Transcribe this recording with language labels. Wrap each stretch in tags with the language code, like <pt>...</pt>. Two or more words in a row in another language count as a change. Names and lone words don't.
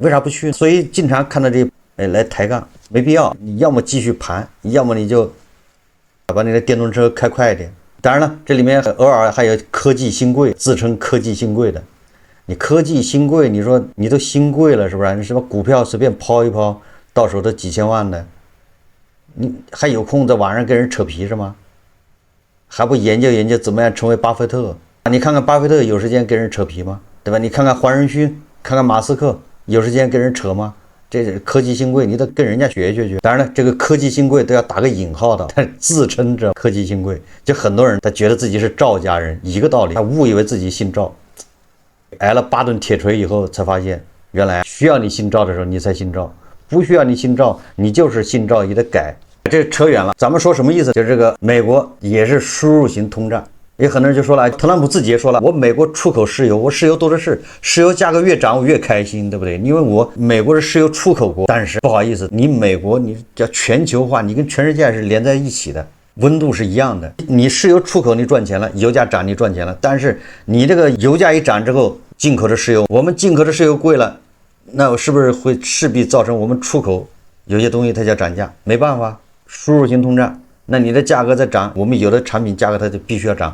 <zh>為啥不去？所以經常看到這來抬槓，沒必要。你要麼繼續盤，要麼你就把你的電動車開快一點。當然了，這裡面偶爾還有科技新貴，自稱科技新貴的。你科技新貴，你說你都新貴了，是不是？你什麼股票隨便拋一拋，到手都幾千萬的，你還有空在網上跟人扯皮是嗎？還不研究研究怎麼樣成為巴菲特？你看看巴菲特有时间跟人扯皮嗎？对吧？你看看黄仁勳，看看馬斯克，有時間跟人扯嗎？這是科技新貴，你得跟人家學學。當然了，這個科技新貴都要打個引號的，他自稱着科技新貴，就很多人他覺得自己是趙家人，一個道理，他誤以為自己姓趙，挨了8頓鐵錘以後才發現，原來需要你姓趙的時候你才姓趙，不需要你姓趙，你就是姓趙也得改。這扯遠了，咱們說什麼意思？就是這個美國也是輸入型通脹。也很多人就說了，特朗普自己也說了，我美国出口石油，我石油多的是，石油價格越漲我越開心，對不对？因為我美國是石油出口國，但是不好意思，你美國你叫全球化，你跟全世界是連在一起的，溫度是一樣的。你石油出口你賺錢了，油價漲你賺錢了，但是你這個油價一漲之後，進口的石油，我們進口的石油貴了，那是不是會勢必造成我們出口有些東西它就漲價？沒辦法，輸入型通脹，那你的價格在漲，我们有的產品價格它就必須要漲。</zh>